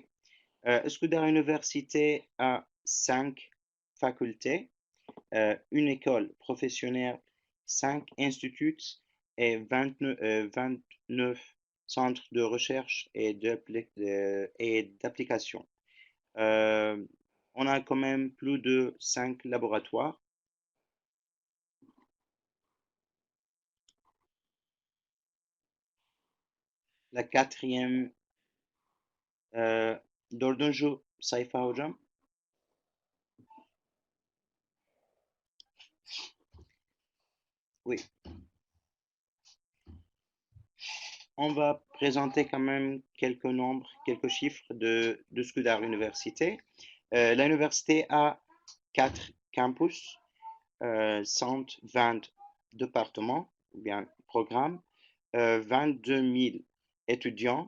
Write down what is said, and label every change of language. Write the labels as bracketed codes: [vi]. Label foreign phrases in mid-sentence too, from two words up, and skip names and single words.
[fr] Üsküdar Université a 5 facultés, une école professionnelle, 5 instituts et 29 centres de recherche et d'application. On a quand même plus de 5 laboratoires. La quatrième, [tr] dördüncü sayfa hocam. [fr] Oui. On va présenter quand même quelques nombres, quelques chiffres de Üsküdar Université. L'université a 4 campus, 120 départements, ou bien programmes, 22 000 étudiants.